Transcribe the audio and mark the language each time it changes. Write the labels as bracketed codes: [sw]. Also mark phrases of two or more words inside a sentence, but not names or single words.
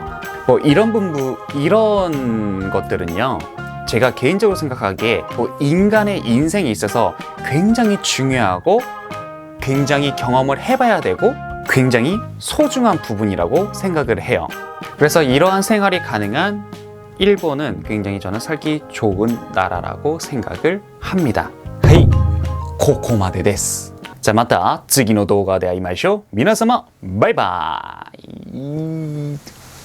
[ko] 뭐 이런 것들은요, 제가 개인적으로 생각하기에 뭐 인간의 인생에 있어서 굉장히 중요하고 굉장히 경험을 해봐야 되고 굉장히 소중한 부분이라고 생각을 해요. 그래서 이러한 생활이 가능한 일본은 굉장히 저는 살기 좋은 나라라고 생각을 합니다. [ja] はい、ここまでです. [ko] 자, [ja] また次の動画で会いましょう。皆様、バイバイ。